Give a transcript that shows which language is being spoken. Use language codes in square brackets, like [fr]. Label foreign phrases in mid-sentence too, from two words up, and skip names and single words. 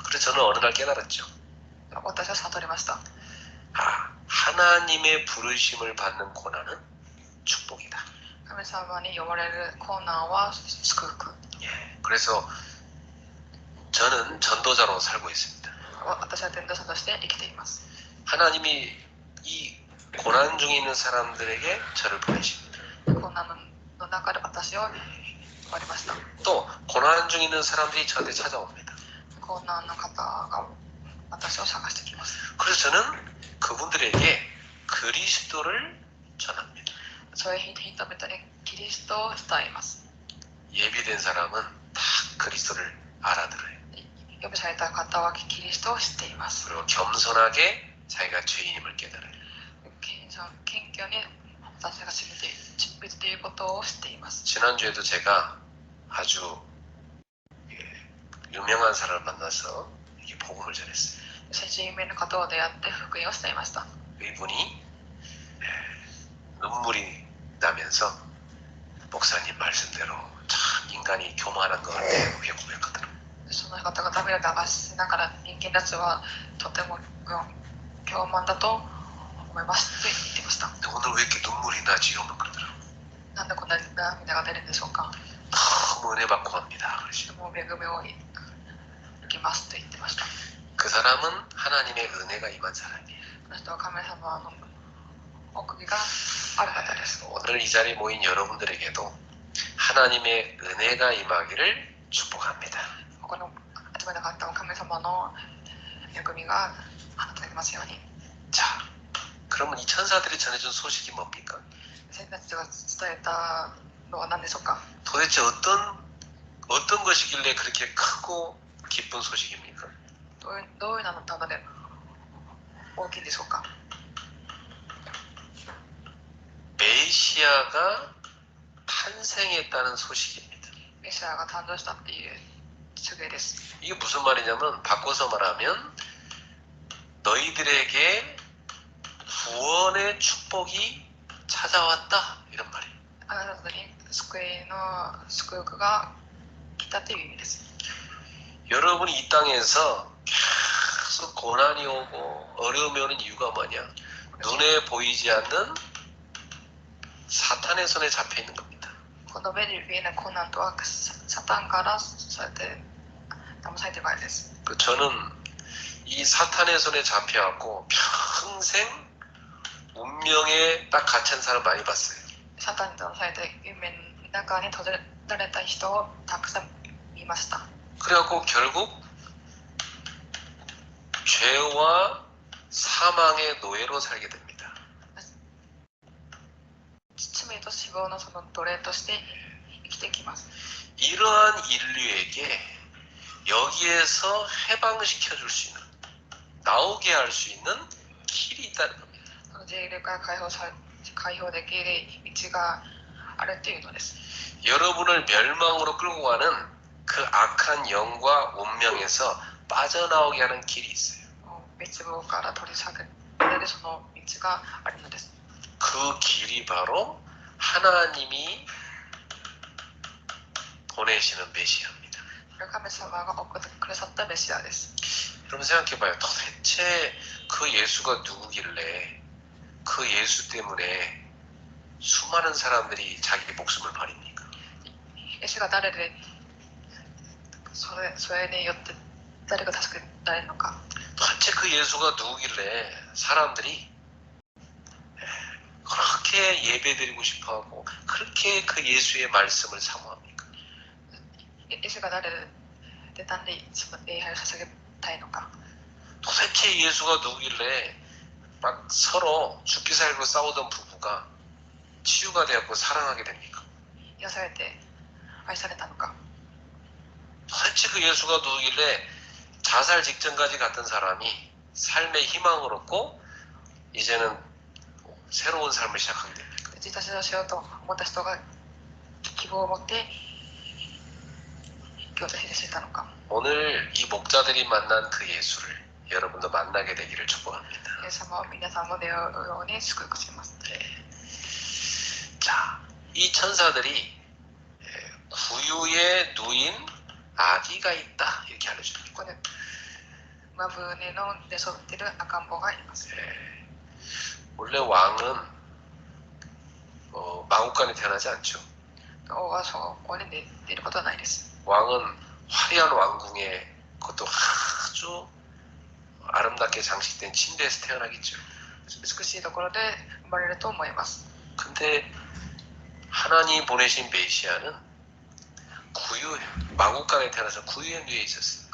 [ko] 그래서 저는 어느 날 깨달았죠. [ja] 私は悟りました。 [ko] 아, 하나님의 부르심을 받는 고난은 축복이다. [ja] 神様に呼ばれる困難は祝福。 [ko] 예, 그래서 저는 전도자로 살고 있습니다. [ja] 私は伝道者として生きています。 [ko] 하나님이 이 고난 중에 있는 사람들에게 저를 보내십니다. [ja] 困難の中で私を呼ばれました。 [ko] 또 고난 중에 있는 사람들이 저한테 찾아옵니다. [ja] 困難の方が私を探してきます。 [ko] 그래서 저는 그분들에게 그리스도를 전합니다. [ja] そういう人々にキリストを伝えます。 [ko] 예비된 사람은 다 그리스도를 알아들어요. [ja] 呼びされた方はキリストを知っています。 [ko] 그리고 겸손하게 자기가 죄인임을 깨달아요. [ja] 謙虚に私が信じていることを知っています。 [ko] 지난주에도 제가 아주 유명한 사람을 만나서 이게 복음을 전했어요. [ja] 先週有名な方を出会って福音を伝えました。 [ko] 이분이 눈물이 나면서 목사님 말씀대로 참 인간이 교만한 것 같아요. 그렇게 고백하더라고요. [ja] その方が涙を流しながら人間たちはとても傲慢だと思いますと言っていました。 [ko] 근데 오늘 왜 이렇게 눈물이 나지요? 막 그러더라고요. [ja] なんでこんな涙が出るんでしょうか。 [ko] 너무 은혜 받고 갑니다. 그러시죠. [ja] もう恵みを受けますと言ってました。 [ko] 그 사람은 하나님의 은혜가 임한 사람이에요. [ja] この人は神様の奥義がある方です。 [ko] 오늘 이 자리에 모인 여러분들에게도 하나님의 은혜가 임하기를 축복합니다. [ja] ここの集めた方は神様の恵みが与えますように。 [ko] 자, 그러면 이 천사들이 전해준 소식이 뭡니까? [ja] 先たちが伝えたのは何でしょうか。 [ko] 도대체 어떤 어떤 것이길래 그렇게 크고 기쁜 소식입니까? [ja] どういうのただで大きいんでしょうか。 [ko] 메시아가 탄생했다는 소식입니다. [ja] メシアが誕生したっていう告げです。 [ko] 이게 무슨 말이냐면 바꿔서 말하면 너희들에게 구원의 축복이 찾아왔다 이런 말이에요. [ja] あなた方に救いの祝福が来たという意味です。 [ko] 여러분이 이 땅에서 계속 고난이 오고 어려움이 오는 이유가 뭐냐? 눈에 보이지 않는 사탄의 손에 잡혀 있는 겁니다. [ja] この目に見えない困難とはサタンからそうやって騙されているからです。 [ko] 저는 이 사탄의 손에 잡혀갖고 평생 운명에 딱 갇힌 사람 많이 봤어요. [ja] サタンに騙されて夢の中に閉じられた人をたくさん見ました。 [ko] 그래갖고 결국 죄와 사망의 노예로 살게 됩니다. [ja] 罪と死亡のその奴隷として生きていきます。 [ko] 이러한 인류에게 여기에서 해방시켜 줄 수 있는, 나오게 할 수 있는 길이 있다는 겁니다. [ja] そのジェイルから解放できる道があるというのです。 [ko] 여러분을 멸망으로 끌고 가는 그 악한 영과 운명에서 빠져나오게 하는 길이 있어요. [ja] 滅亡から取り下げられるその道があるのです。 [ko] 그 길이 바로 하나님이 보내시는 메시아입니다. [ja] 神様が送ってくださったメシアです。 [ko] 여러분 생각해봐요. 도대체 그 예수가 누구길래 그 예수 때문에 수많은 사람들이 자기 목숨을 버립니까? [ja] イエスが誰でそれによって誰が助けられるのか。 [ko] 도대체 그 예수가 누구길래 사람들이 그렇게 예배드리고 싶어하고 그렇게 그 예수의 말씀을 사모합니까? [ja] イエスが誰でなんでその礼拝を捧げたいのか。 [ko] 도대체 예수가 누구길래 막 서로 죽기 살기로 싸우던 부부가 치유가 되었고 사랑하게 됩니까? [ja] 癒されて愛されたのか。 [ko] 도대체 그 예수가 누구길래 자살 직전까지 갔던 사람이 삶의 희망을 얻고 이제는 새로운 삶을 시작하게 됩니까? [ja] 自殺をしようと思った人が希望を持って生きようとしてたのか。 [ko] 오늘 이 목자들이 만난 그 예수를 여러분도 만나게 되기를 축복합니다. [ja] イエス様は皆さんも出会うように祝福します。 [ko] 자, 이 천사들이 구유에 누인 아기가 있다 이렇게 알려줍니다. [ja] ここで馬船の寝そべっている赤ん坊がいます。 [ko] 원래 왕은 마국간에 태어나지 않죠. [ja] 王はそこに寝ていることはないです。 [ko] 왕은 화려한 왕궁에 그것도 아주 아름답게 장식된 침대에서 태어나겠죠. [ja] 美しいところで生まれると思います。 [ko] 근데 하나님 보내신 메시아는 마국간에 태어나서 구유에 누워 있었어요.